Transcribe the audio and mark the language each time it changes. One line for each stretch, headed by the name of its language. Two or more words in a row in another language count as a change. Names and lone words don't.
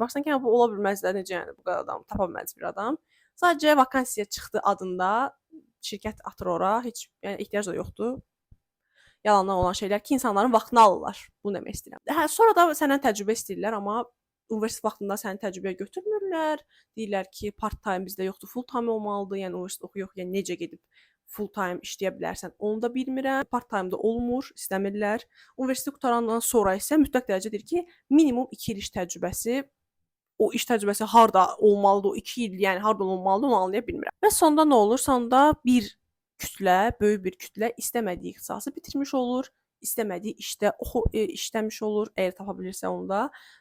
Azerbaijani: Baxsan ki, bu ola bilməz də, necə yəni bu qədər adam tapa bilməz bir adam. Sadəcə vakansiya çıxdı adında şirkət atır ora, heç yəni ehtiyac da yoxdur. Yalandan olan şeylər ki, insanların vaxtını alırlar. Bunu demək istəyirəm. Hə, sonra da səndən təcrübə istəyirlər, amma universitet vaxtında səni təcrübəyə götürmürlər. Deyirlər ki, part-time bizdə yoxdur, full-time olmalıdır. Yəni universitet oxuyur, yəni necə gedib full-time işləyə bilərsən, onu da bilmirəm. Part-time da olmur, istəmirlər. Universitet qutarandan sonra isə mütləq dərəcədə deyir ki, minimum 2 il iş təcrübəsi. O iş təcrübəsi harda olmalıdır, o 2 il, yəni harda olmalıdır, onu anlaya bilmirəm. Və sonda nə olur? Sonda bir kütlə, böyük bir kütlə istəmədiyi ixtisası bitirmiş olur, istəmədiyi işdə işləmiş olur, əgər tapa bilirsə onu da.